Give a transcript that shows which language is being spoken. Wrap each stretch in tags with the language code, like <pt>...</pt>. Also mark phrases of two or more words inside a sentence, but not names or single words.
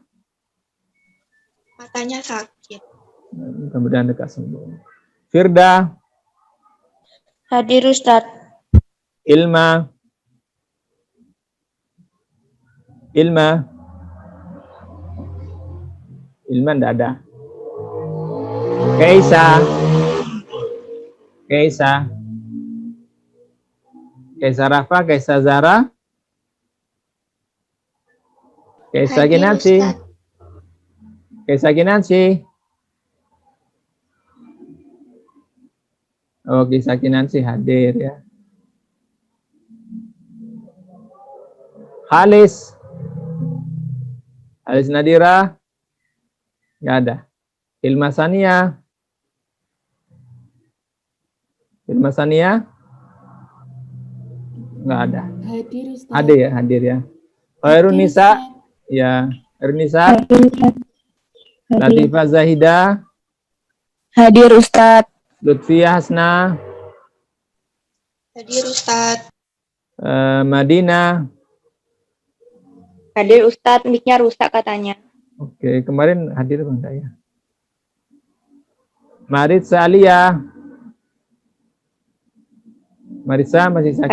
<id>Matanya sakit. Mudah-mudahan dekat sembuh. Firda. Hadir, Ustaz. Ilma. Ilma enggak ada. Kaisa Rafa, Kaisa Zara, Kaisa Ginansi. Oh, Kaisa Ginansi hadir ya. Halis Nadira nggak ada. Ilma Sania nggak ada. Hadir, Ustaz. Hadir ya. Khairun Nisa ya. Khairun Nisa. Latifah Zahida. Hadir, Ustaz. Lutfiyah Hasna. Hadir Ustaz. Madinah. Hadir, Ustaz. Mic-nya rusak katanya. Oke, kemarin hadir apa enggak ya? Maritza Alia. Marisa masih sakit?</id>